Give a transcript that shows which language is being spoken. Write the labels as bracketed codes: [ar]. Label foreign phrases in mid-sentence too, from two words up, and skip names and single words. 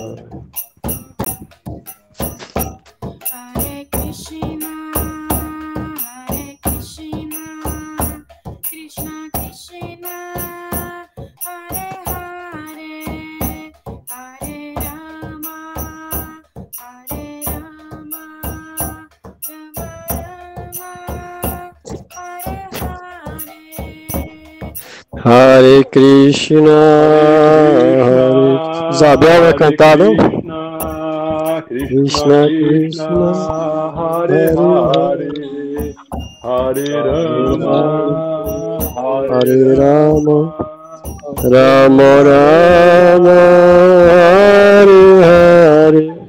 [sa] हरे कृष्ण कृष्ण कृष्ण हरे हरे हरे राम हरे राम राम हरे कृष्ण हरे... [pt] Isabel vai cantar, não? [sa] कृष्ण कृष्ण हरे हरे हरे राम, हरे राम राम राम हरे हरे.